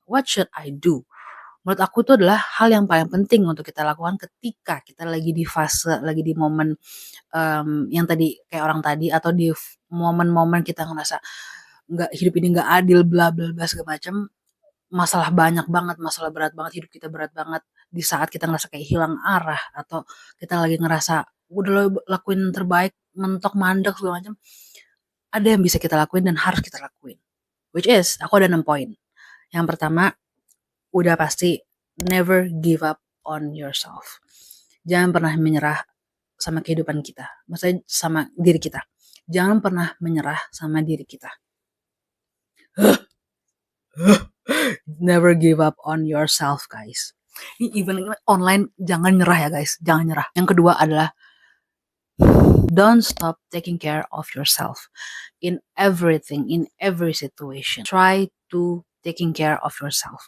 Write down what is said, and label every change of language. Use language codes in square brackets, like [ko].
[en] What should I do? [id] Menurut aku itu adalah hal yang paling penting untuk kita lakukan ketika kita lagi di fase, lagi di momen yang tadi kayak orang tadi, atau di momen-momen kita ngerasa hidup ini nggak adil, bla bla bla segala macam. Masalah banyak banget, masalah berat banget, hidup kita berat banget. Di saat kita ngerasa kayak hilang arah, atau kita lagi ngerasa udah lakuin terbaik, mentok mandek segala macam, ada yang bisa kita lakuin dan harus kita lakuin. [en] Which is, [id] aku ada 6 poin. Yang pertama, udah pasti [en] never give up on yourself. [id] Jangan pernah menyerah sama kehidupan kita. Maksudnya sama diri kita. Jangan pernah menyerah sama diri kita. [en] Never give up on yourself, guys. Even online, [id] jangan nyerah ya guys, jangan nyerah. Yang kedua adalah [en] don't stop taking care of yourself. In everything, in every situation, try to taking care of yourself.